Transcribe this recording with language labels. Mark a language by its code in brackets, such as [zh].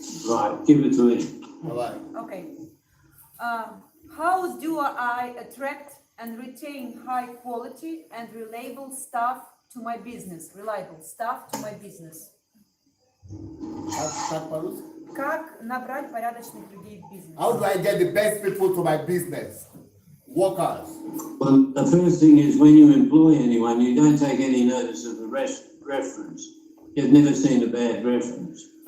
[en] Right, give it to me. [ru] Давай. [en] Okay. How do I attract and retain high quality and reliable staff to my business? Reliable staff to my business. [ru] Как по-русски? Как набрать порядочных людей в бизнес? [en] How do I get the best people to my business? Workers. Well, the first thing is when you employ anyone, you don't take any notice of the reference. You've never seen a bad reference.